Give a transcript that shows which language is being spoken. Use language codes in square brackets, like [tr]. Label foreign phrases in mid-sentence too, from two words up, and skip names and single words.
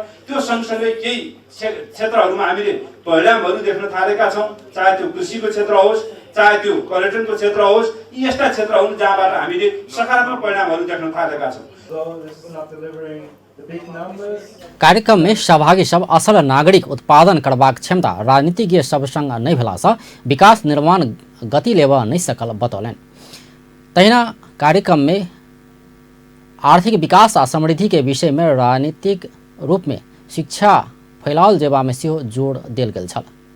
[ne] त्यो सँगसँगै केही क्षेत्रहरूमा हामीले परिणामहरू देख्न थालेका छौँ, चाहे त्यो कृषिको क्षेत्र होस्, चाहे त्यो पर्यटनको क्षेत्र होस्। यी यस्ता क्षेत्र हुन् जहाँबाट हामीले सकारात्मक परिणामहरू देख्न थालेका छौँ। [mai] कार्यक्रम में सहभागी सब असल नागरिक उत्पादन करबाक क्षमता राजनीतिज्ञ सब संग नहीं भेला से विकास निर्माण गति लेवा नहीं सकल बतौलन। तहिना कार्यक्रम में आर्थिक विकास आ समृद्धि के विषय में राजनीतिक रूप में शिक्षा फैलाओल जेबा में सेहो जोड़ देल गेल छल।